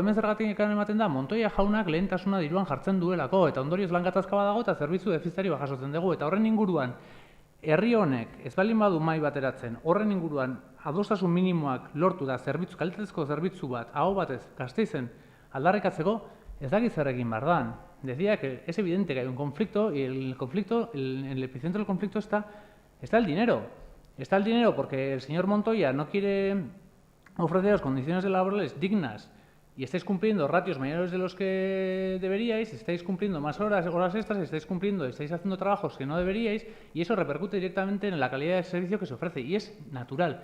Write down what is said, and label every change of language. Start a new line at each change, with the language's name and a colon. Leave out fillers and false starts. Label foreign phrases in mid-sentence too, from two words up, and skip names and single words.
Basque: Hemen zergatik ematen da, Montoya jaunak lehentasuna diruan jartzen duelako, eta ondorioz lan gatazka badago eta zerbitzu defizitari jasotzen dugu. Eta horren inguruan, herri honek ez baldin badu mahai bateratzen, horren inguruan adostasun minimoak lortu da kalitatezko zerbitzu bat, aho batez, Gasteizen aldarrikatzeko, ez dakit zer egin behar dan.
Spanish: Decía que es evidente que hay un conflicto y el epicentro del conflicto está el dinero. Está el dinero porque el señor Montoya no quiere ofreceros condiciones laborales dignas y estáis cumpliendo ratios mayores de los que deberíais, estáis cumpliendo más horas extras, estáis haciendo trabajos que no deberíais y eso repercute directamente en la calidad del servicio que se ofrece y es natural.